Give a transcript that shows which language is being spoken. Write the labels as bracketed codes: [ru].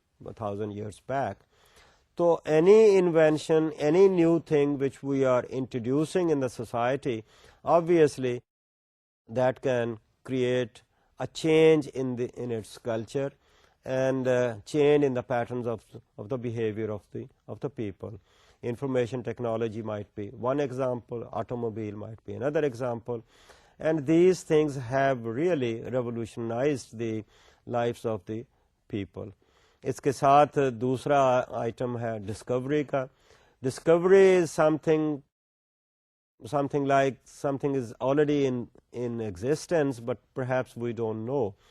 [en] 1,000 years back. So any invention, any new thing which we are introducing in the society, obviously that can create a change in its culture and change in the patterns of the behavior of the people. Information technology might be one example, automobile might be another example, and these things have really revolutionized the lives of the people. [ur] اس کے ساتھ دوسرا item ہے Discovery کا. [en] Discovery is something like something is already in existence, but perhaps we don't know.